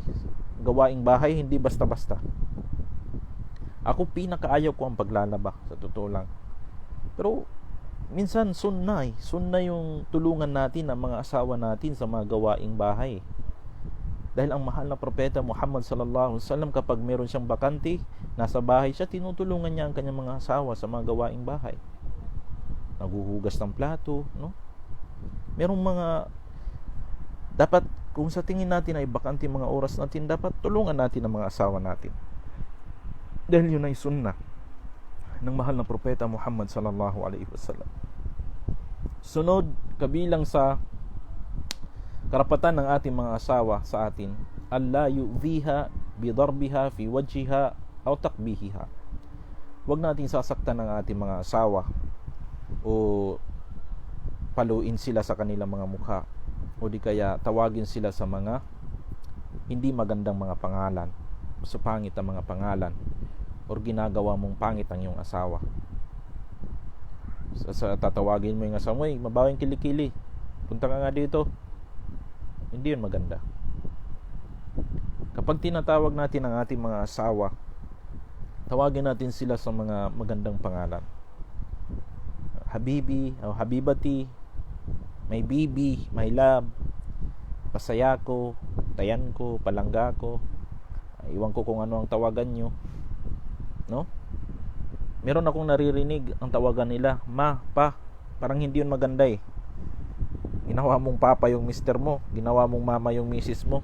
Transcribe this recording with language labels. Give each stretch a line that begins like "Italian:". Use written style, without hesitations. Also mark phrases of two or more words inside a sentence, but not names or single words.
Filipino: Gawaing bahay, hindi basta-basta. Ako pinakaayaw ko ang paglalaba, sa totoo lang. Pero minsan sunna yung tulungan natin ang mga asawa natin sa mga gawaing bahay. Dahil ang mahal na propeta Muhammad
Arabic: صلى الله عليه وسلم,
Filipino: kapag meron siyang bakante, nasa bahay siya, tinutulungan niya ang kanyang mga asawa sa mga gawaing bahay. Naghuhugas ng plato, no? Merong mga dapat, kung sa tingin natin ay bakante mga oras natin, dapat tulungan natin ang mga asawa natin. Dahil yun ay sunnah ng mahal na propeta Muhammad
Arabic: صلى الله عليه وسلم.
Filipino: Sunod, kabilang sa karapatan ng ating mga asawa sa atin,
Arabic: ألا يؤذيها بضربها في وجهها أو تقبيحها.
Filipino: Huwag natin sasaktan ng ating mga asawa o paluin sila sa kanilang mga mukha, o di kaya tawagin sila sa mga hindi magandang mga pangalan, sa pangit ang mga pangalan, o ginagawa mong pangit ang iyong asawa. Sa tatawagin mo yung asawa mo, mabawang kilikili, punta ka nga dito. Hindi yun maganda. Kapag tinatawag natin ang ating mga asawa, tawagin natin sila sa mga magandang pangalan. Habibi o habibati, may bibi,
English: my love,
Filipino: pasaya ko, tayan ko, palangga ko, iwan ko kung ano ang tawagan nyo, no? Meron akong naririnig ang tawagan nila, ma, pa. Parang hindi yun maganda eh. Ginawa mong papa yung mister mo, ginawa mong mama yung misis mo.